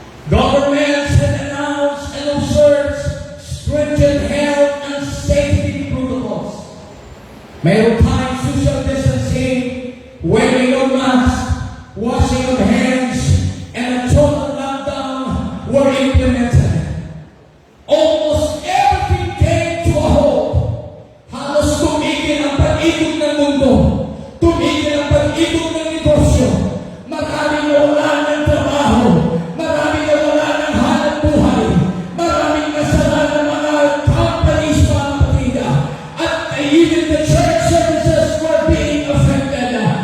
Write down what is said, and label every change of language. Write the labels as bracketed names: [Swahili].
[English] Governments had announced and observed stringent health and safety protocols. [Filipino] Mayroon tayong [English] social distancing, wearing of masks, washing of hands, and a total lockdown were implemented. Almost everything came to a halt. [Filipino] Halos tumigil ang pag-ikot ng mundo. Tumigil ang pag-ikot ng negosyo. Maraming nawalan ng trabaho. Maraming nawalan ng hanap buhay. Maraming nasala ng mga companies, mga kapatida. [English] At even the church services were being affected.